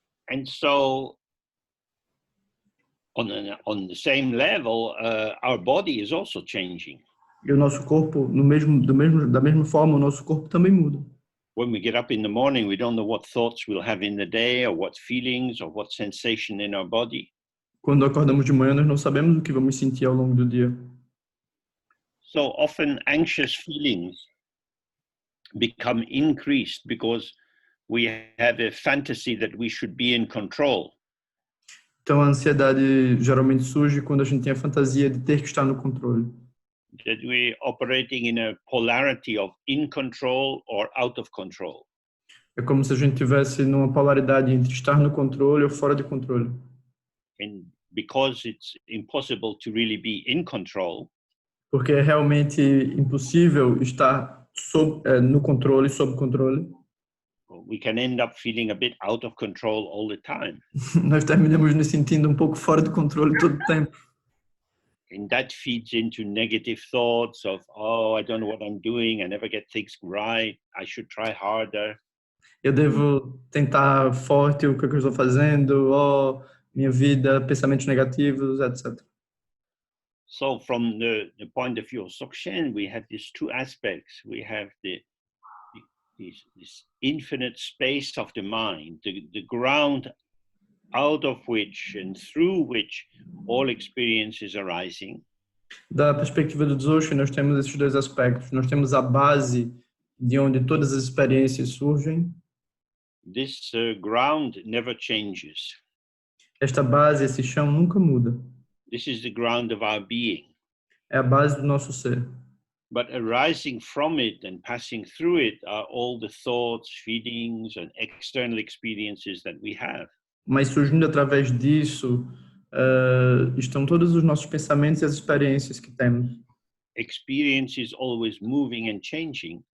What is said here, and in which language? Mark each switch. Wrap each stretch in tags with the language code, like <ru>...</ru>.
<en>And so, on the same level, our body is also changing.</en> <pt>E o nosso corpo, da mesma forma, o nosso corpo também muda.</pt> <en>When we get up in the morning, we don't know what thoughts we'll have in the day, or what feelings, or what sensation in our body.</en> <pt>Quando acordamos de manhã, nós não sabemos o que vamos sentir ao longo do dia.</pt> <en>So often anxious feelings become increased because we have a fantasy that we should be in control.</en> <pt>Então a ansiedade geralmente surge quando a gente tem a fantasia de ter que estar no controle.</pt> <en>That we're operating in a polarity of in control or out of control.</en> <pt>É como se a gente tivesse numa polaridade entre estar no controle ou fora de controle.</pt> <en>And because it's impossible to really be in control,</en> <pt>porque é realmente impossível estar no controle, sob controle.</pt> <en>We can end up feeling a bit out of control all the time.</en> <pt>Nós terminamos nos sentindo um pouco fora de controle todo o tempo.</pt> <en>And that feeds into negative thoughts of, oh, I don't know what I'm doing, I never get things right, I should try harder.</en> <pt>Eu devo tentar forte o que eu estou fazendo, minha vida, pensamentos negativos, etc.</pt> <en>So from the point of view of Dzogchen, we have these two aspects. We have this infinite space of the mind, the ground out of which and through which all experience is arising.</en> <pt>Da perspectiva do Dzogchen, nós temos esses dois aspectos. Nós temos a base de onde todas as experiências surgem.</pt> <en>This ground never changes.</en> <pt>Esta base, esse chão, nunca muda.</pt> <en>This is the ground of our being.</en> <pt>É a base do nosso ser.</pt> <en>But arising from it and passing through it are all the thoughts, feelings, and external experiences that we have.</en> <pt>Mas surgindo através disso, estão todos os nossos pensamentos e as experiências que temos.</pt> <en>Experience is always moving and changing.</en>